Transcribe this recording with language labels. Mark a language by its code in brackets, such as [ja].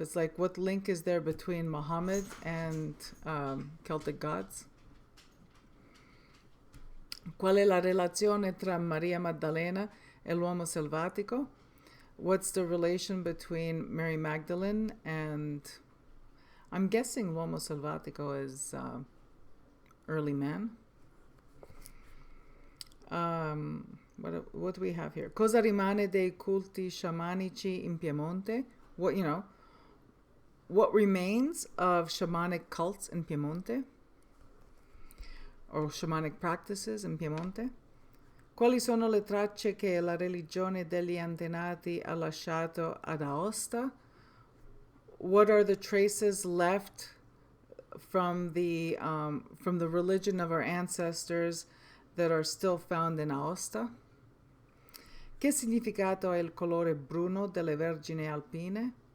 [en] It's like, what link is there between Muhammad and Celtic gods? [it] Qual è la relazione tra Maria Maddalena e l'uomo selvatico? [en] What's the relation between Mary Magdalene and, I'm guessing [it] l'uomo selvatico [en] is early man. What do we have here? [it] Cosa rimane dei culti sciamanici in Piemonte? [en] What remains of shamanic cults in Piemonte? Or shamanic practices in Piemonte? [it] Quali sono le tracce che la religione degli antenati ha lasciato ad Aosta? [en] What are the traces left from the religion of our ancestors that are still found in Aosta? [it] Che significato ha il colore bruno delle Vergini Alpine?